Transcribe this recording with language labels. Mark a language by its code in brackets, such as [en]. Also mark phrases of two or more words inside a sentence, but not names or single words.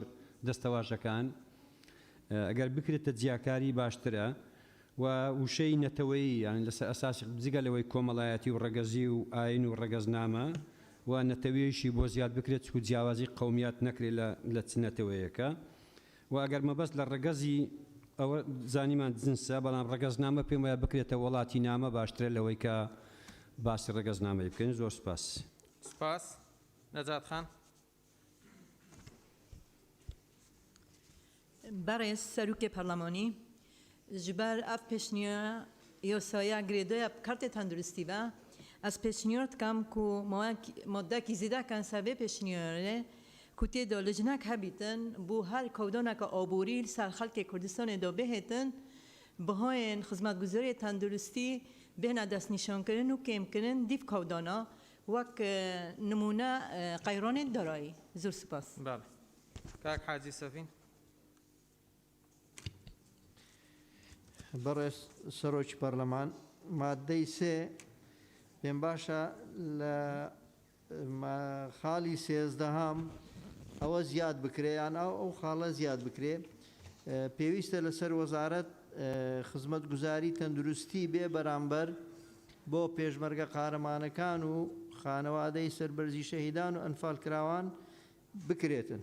[ckb] دەستەواژەکان ئەگەر بکرێتە جیاکاری باشترە و وشەی نەتەوەیی یان لەسەر ئەساسی جگەلەوەی کۆمەڵایەتی و ڕەگەزی و ئاین و ڕەگەزنامە و نەتەوەیشی بۆ زیاد بکرێت و جیاوازی قەومیات نەکرێت لە نەتەوەیەکە و ئەگەر مەبەست لە ڕەگەزی ئەوە زانیمان جنسە بەڵام ڕەگەزنامە پێم وایە بکرێتە وڵاتی نامە باشترە لەوەی کە باسی ڕەگەزنامەی بکەین. زۆر سپاس. سپاس. نەجات خان. بەڕێز سەرۆکی پەرلەمانی [ku] ji ber ev pêşniya yasaya girêdaya kartê tenduristî ve ez pêşniyar dikim ku maddekî zêdekan ser vê pêşniyarê ku tê de lijnek hebîtin bû her kewdaneka aborî ser xelkê Kurdistanê de bihêtin bihayên xizmetguzarê tenduristî bêhne destnîşankirin û kêmkirin dîv kewdana wek nimûne qeyranên darayî. [ckb] زۆر سپاس. بله. کاک حاجی سەفین. بەڕێز سەرۆکی پەرلەمان مادەی سێ پێم باشە لە خاڵی سێزدەهام ئەوە زیاد بکرێ یان ئەو خاڵە زیاد بکرێ پێویستە لەسەر وەزارەت خزمەتگوزاری تەندروستی بێ بەرامبەر بۆ پێشمەرگە قارەمانەکان و خانەوادەی سەربەرزی شەهیدان و ئەنفال کراوان بکرێتن.